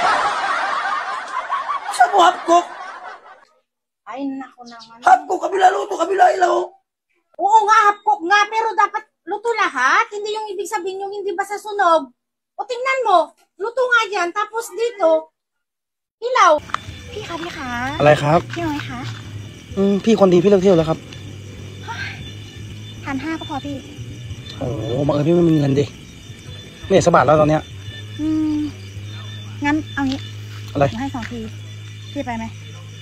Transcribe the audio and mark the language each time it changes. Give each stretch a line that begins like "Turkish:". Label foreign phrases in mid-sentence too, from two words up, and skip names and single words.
Filipino: Sa mo hapkok? Ay, naku naman. Hapkok, kabila luto, kabila ilaw. Oo nga, hapkok nga, pero dapat luto lahat. Hindi yung ibig sabihin yung hindi ba sa sunog. O tingnan mo, luto nga yan, tapos dito, hilaw.
Thai: พี่คะพี่คะ อะไรครับ พี่น้อยคะ พี่คนดีพี่เลิกเที่ยวแล้วครับ 1,500ก็พอพี่ โอ้บังเอิญพี่ไม่มีเงินดิไม่เห็นสะบาทแล้วตอนเนี้ย งั้นเอางี้ อะไร หนูให้2 ทีพี่ไปไหม